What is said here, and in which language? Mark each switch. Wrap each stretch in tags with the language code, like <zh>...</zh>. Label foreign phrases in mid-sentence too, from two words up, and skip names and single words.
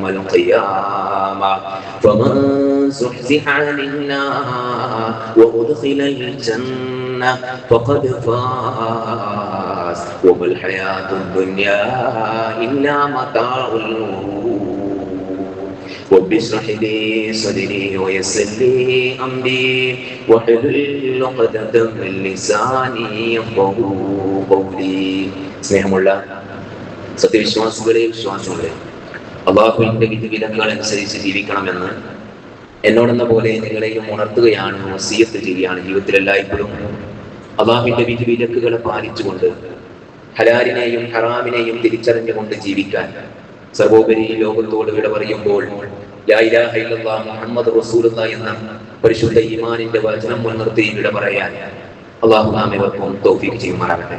<ar>القيامة فمن زحزح عن النار وأدخل الجنة فقد فاز وما الحياة الدنيا إلا متاع الغرور رب اشرح لي صدري ويسر لي أمري واحلل عقدة من لساني يفقهوا قولي.</ar> <ml>സ്നേഹമുള്ള സത്യവിശ്വാസികളെ വിശ്വാസികളെ, അല്ലാഹുവിന്റെ വിധിവിലക്കുകൾ അനുസരിച്ച് ജീവിക്കണമെന്ന് എന്നോടെന്ന പോലെ നിങ്ങളെയും ഉണർത്തുകയാണ്, വസിയത്ത് ചെയ്യുകയാണ്. ജീവിതത്തിലെല്ലായ്പ്പോഴും അല്ലാഹുവിന്റെ വിധിവിലക്കുകളെ പാലിച്ചുകൊണ്ട് ഹലാലിനെയും ഹറാമിനെയും തിരിച്ചറിഞ്ഞുകൊണ്ട് ജീവിക്കാൻ, സർവോപരി ലോകത്തോട് വിട പറയുമ്പോൾ</ml> <ar>لا إله إلا الله محمد رسول الله</ar> <ml>എന്ന പരിശുദ്ധ ഈമാനിന്റെ വചനം മുൻനിർത്തി വിട പറയാൻ അല്ലാഹു നാം ഏവർക്കും തൗഫീഖ് ചെയ്യുമാറാകട്ടെ.</ml>